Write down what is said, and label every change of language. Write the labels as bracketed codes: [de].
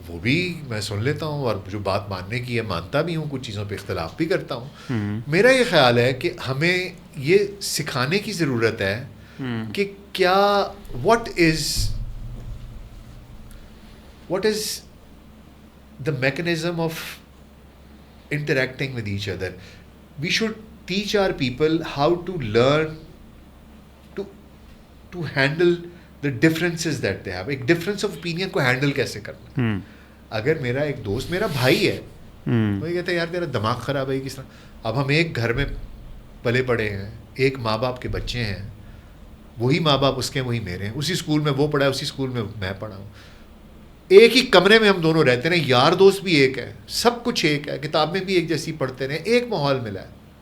[ur] وہ بھی میں سن لیتا ہوں اور جو بات ماننے کی ہے مانتا بھی ہوں, کچھ چیزوں پہ اختلاف بھی کرتا ہوں. میرا یہ خیال ہے کہ ہمیں یہ سکھانے کی ضرورت ہے کہ کیا [en] what is the mechanism of interacting with each other. We should teach our people how to learn to handle the differences that they have. [ur] ایک difference of opinion کو handle کیسے کرنا. اگر میرا ایک دوست میرا بھائی ہے, وہ کہتا ہے یار تیرا دماغ خراب ہے کس طرح. اب ہم ایک گھر میں پلے پڑے ہیں, ایک ماں باپ کے بچے ہیں, وہی ماں باپ اس کے وہی میرے ہیں, اسی اسکول میں وہ پڑھا ہے, اسی اسکول میں میں پڑھا ہوں, ایک ہی کمرے میں ہم دونوں رہتے ہیں, یار دوست بھی ایک ہے, سب کچھ ایک ہے, کتابیں بھی ایک جیسی پڑھتے رہے, ایک ماحول ملا ہے.